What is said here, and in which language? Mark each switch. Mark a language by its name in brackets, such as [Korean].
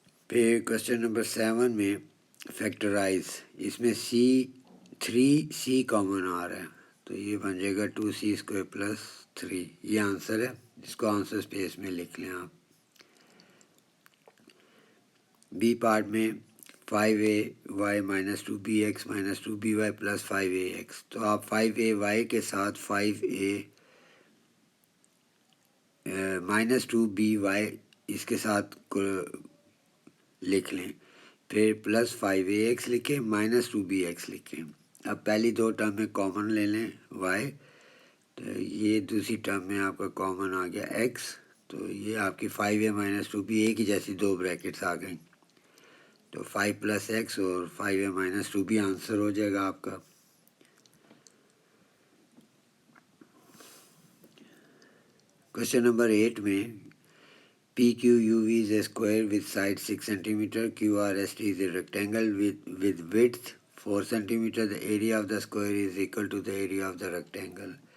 [Urdu] پھر question number 7 میں factorise, اس میں 3C کامن آ رہا ہے تو یہ بن جائے گا 2C² + 3. یہ آنسر ہے. اس کو آنسر اسپیس میں لکھ لیں آپ. بی پارٹ میں 5AY - 2BX - 2BY + 5AX. تو آپ 5AY کے ساتھ 5A - 2BY اس کے ساتھ لکھ لیں. پھر +5AX لکھیں -2BX لکھیں. اب پہلی دو ٹرم میں کامن لے لیں y، تو یہ دوسری ٹرم میں آپ کا کامن آ گیا x. تو یہ آپ کی 5A - 2B کی جیسی دو بریکٹس آ گئیں. تو 5 + x اور 5A - 2B آنسر ہو جائے گا آپ کا. کوشچن نمبر 8 میں [English] PQUV is a square with side 6 cm, QRST is a rectangle with width 4 cm. The area of the square is equal to the area of the rectangle.